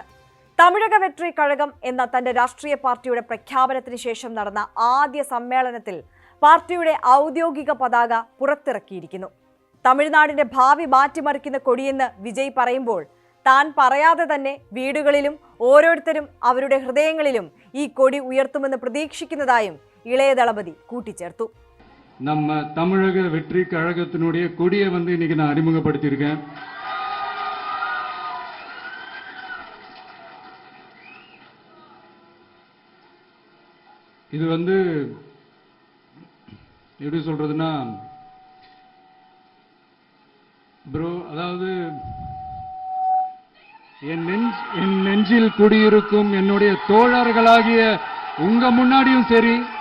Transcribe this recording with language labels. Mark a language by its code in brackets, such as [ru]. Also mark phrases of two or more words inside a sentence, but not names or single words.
[ml] തമിഴക വെട്രി കഴകം എന്ന തന്റെ രാഷ്ട്രീയ പാർട്ടിയുടെ പ്രഖ്യാപനത്തിന് ശേഷം നടന്ന ആദ്യ സമ്മേളനത്തിൽ പാർട്ടിയുടെ ഔദ്യോഗിക പതാക പുറത്തിറക്കിയിരിക്കുന്നു. തമിഴ്നാടിന്റെ ഭാവി മാറ്റിമറിക്കുന്ന കൊടിയെന്ന് വിജയ് പറയുമ്പോൾ താൻ പറയാതെ തന്നെ വീടുകളിലും ഓരോരുത്തരും അവരുടെ ഹൃദയങ്ങളിലും ഈ കൊടി ഉയർത്തുമെന്ന് പ്രതീക്ഷിക്കുന്നതായും ഇളയ ദളപതി കൂട്ടിച്ചേർത്തു. [ta] நம்ம தமிழக வெற்றி கழகத்தினுடைய கொடியை இன்னைக்கு நான் அறிமுகப்படுத்தியிருக்கேன். இது எப்படி சொல்றதுன்னா ப்ரோ, அதாவது என் நெஞ்சில் குடியிருக்கும் என்னுடைய தோழர்களாகிய உங்க முன்னாடியும் சரி,